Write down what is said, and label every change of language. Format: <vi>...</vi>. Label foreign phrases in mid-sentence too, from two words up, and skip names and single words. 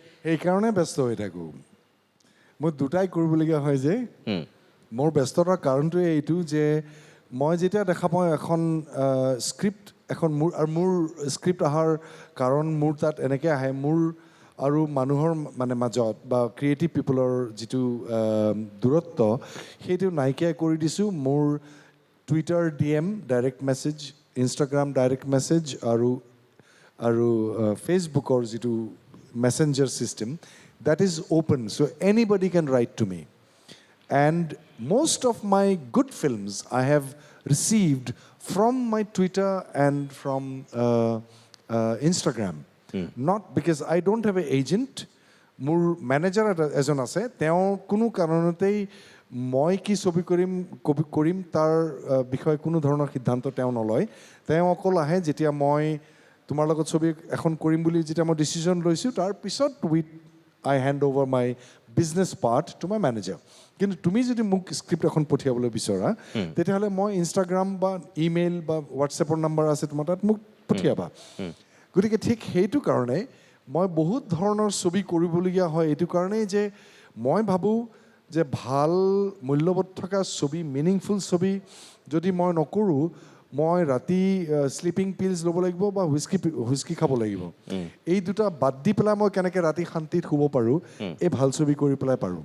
<as>সেইকাৰণে ব্যস্ত হৈ থাকোঁ মই দুটাই কৰিবলগীয়া হয় যে মোৰ ব্যস্ততাৰ কাৰণটোৱে এইটো যে মই যেতিয়া দেখা পাওঁ এখন স্ক্ৰিপ্ট এখন মোৰ স্ক্ৰিপ্ট অহাৰ কাৰণ মোৰ তাত এনেকৈ আহে মোৰ আৰু মানুহৰ মানে মাজত বা</as> <en>creative people</en> <as>যিটো দূৰত্ব সেইটো নাইকিয়া কৰি দিছোঁ মোৰ টুইটাৰ DM</as> <en>direct message</en> <as>ইনষ্টাগ্ৰাম</as> <en>direct message</en> <as>আৰু ফেচবুকৰ যিটো মেছেঞ্জাৰ ছিষ্টেম</as> <en>that is open so anybody can write to me and most of my good films I have received from my Twitter and from Instagram not because I don't have an agent</en> <as>মোৰ মেনেজাৰ এজন আছে তেওঁ কোনো কাৰণতেই মই কি ছবি কৰিম তাৰ বিষয়ে কোনো ধৰণৰ সিদ্ধান্ত তেওঁ নলয় তেওঁ অকল আহে যেতিয়া মই তোমাৰ লগত ছবি এখন কৰিম বুলি যেতিয়া মই ডিচিশ্যন লৈছোঁ তাৰপিছত</as> <en>I hand over my business part to my manager.</en> <as>কিন্তু তুমি যদি মোক স্ক্ৰিপ্ট এখন পঠিয়াবলৈ বিচৰা তেতিয়াহ'লে মই ইনষ্টাগ্ৰাম বা ইমেইল বা হোৱাটছএপৰ নাম্বাৰ আছে তোমাৰ তাত মোক পঠিয়াবা গতিকে ঠিক সেইটো কাৰণে মই বহুত ধৰণৰ ছবি কৰিবলগীয়া হয় এইটো কাৰণেই যে মই ভাবোঁ যে ভাল মূল্যবোধ থকা ছবি মিনিংফুল ছবি যদি মই নকৰোঁ মই ৰাতি</as> <en>sleeping pills</en> <as>ল'ব লাগিব বা হুইস্কি খাব লাগিব এই দুটা বাদ দি পেলাই মই কেনেকৈ ৰাতি শান্তিত শুব পাৰোঁ এই ভাল ছবি কৰি পেলাই পাৰোঁ</as>